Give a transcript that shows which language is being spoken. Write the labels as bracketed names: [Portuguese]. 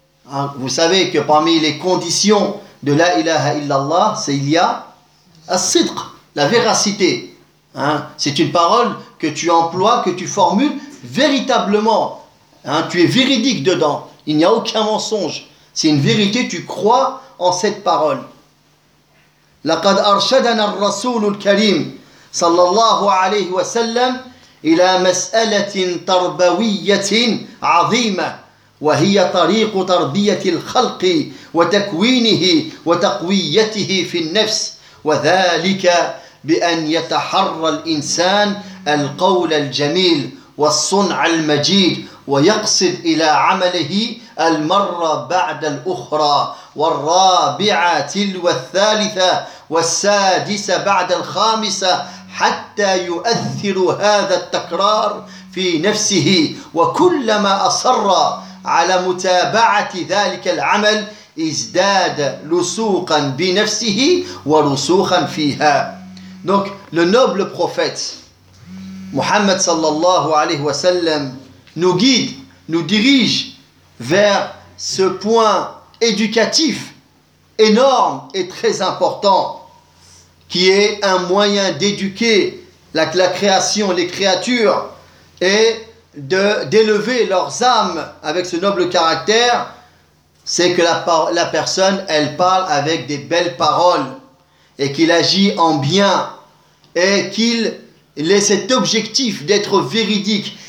[French] Hein, vous savez que parmi les conditions de la ilaha illallah, c'est il y a as-sidq, la véracité. Hein, c'est une parole que tu emploies, que tu formules véritablement. Hein, tu es véridique dedans. Il n'y a aucun mensonge. C'est une vérité, tu crois en cette parole. [Arabic] لقد أرشدنا الرسول الكريم صلى الله عليه وسلم إلى مسألة تربوية عظيمة وهي طريق تربية الخلق وتكوينه وتقويته في النفس وذلك بأن يتحرى الإنسان القول الجميل والصنع المجيد ويقصد إلى عمله المرة بعد الأخرى والرابعة والثالثة والسادسة بعد الخامسة حتى يؤثر هذا التكرار في نفسه وكلما أصر على متابعة ذلك العمل ازداد لسوقا بنفسه ولسوقا فيها. [French] Donc le noble prophète Muhammad sallallahu alayhi wa sallam nous guide, nous dirige vers ce point éducatif énorme et très important qui est un moyen d'éduquer la création, les créatures et d'élever leurs âmes avec ce noble caractère, c'est que la personne, elle parle avec des belles paroles et qu'il agit en bien et qu'il ait cet objectif d'être véridique.